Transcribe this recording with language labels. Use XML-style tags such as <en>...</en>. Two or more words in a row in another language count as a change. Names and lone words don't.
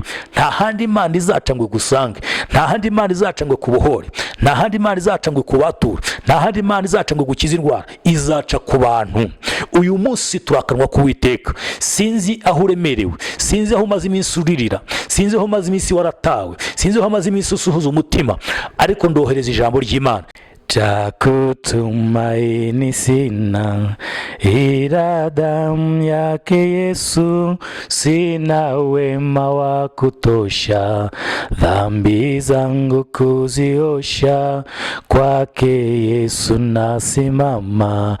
<rw>Nta handi Imana izaca ngo igusange, nta handi Imana izaca ngo kubohore, nta handi Imana izaca ngo kubatura, nta handi Imana izaca ngo gukiza indwara, izaca ku bantu. Uyu munsi turakanwa k'Uwiteka. Sinzi aho uremerewe, sinzi aho umaze iminsi uririra, sinzi aho umaze iminsi waratawe, sinzi aho umaze iminsi usuhuza umutima, ariko ndohereza ijambo ry'Imana.</rw> <sw>Takutumaini sina, ila damu yake Yesu, sina wema wa kutosha, dhambi zangu kuziosha, kwake Yesu nasimama.</sw>